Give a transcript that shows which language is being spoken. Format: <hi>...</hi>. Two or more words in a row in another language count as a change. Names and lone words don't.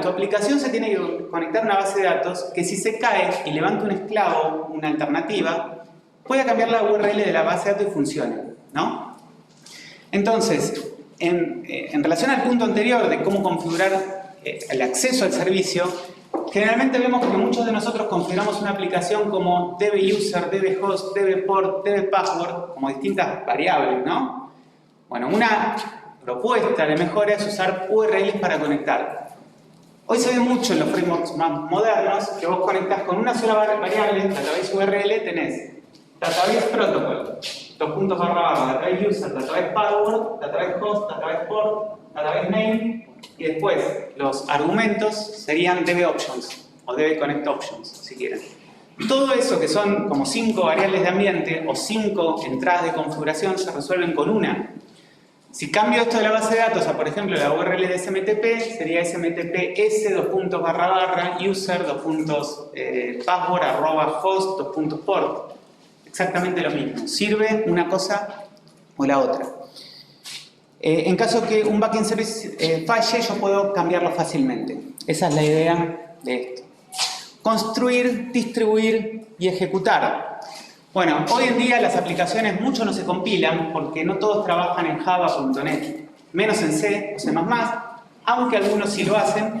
<es>Tu aplicación se tiene que conectar a una base de datos que si se cae y levanta un esclavo, una alternativa, pueda cambiar la URL de la base de datos y funcione, ¿no? Entonces, en relación al punto anterior de cómo configurar el acceso al servicio, generalmente vemos que muchos de nosotros configuramos una aplicación como db-user, db-host, db-port, db-password, como distintas variables, ¿no? Bueno, una propuesta de mejora es usar URLs para conectar. Hoy se ve mucho en los frameworks más modernos que vos conectás con una sola variable,</es> <en>database URL, tenés database protocol, database user, database password, database host, database port, database name,</en> <es>y después los argumentos serían db-options o db-connect-options, si quieren. Todo eso, que son como 5 variables de ambiente o 5 entradas de configuración, se resuelven con una. Si cambio esto de la base de datos a, por ejemplo, la URL de SMTP, sería smtps //</es> <en>user password @host port.</en> <es>Exactamente lo mismo. Sirve una cosa o la otra. En caso que un</es> <en>backend service</en> <es>falle, yo puedo cambiarlo fácilmente. Esa es la idea de esto. Construir, distribuir y ejecutar. Bueno, hoy en día las aplicaciones mucho no se compilan porque no todos trabajan en Java.net, menos en C o C++, aunque algunos sí lo hacen.</es>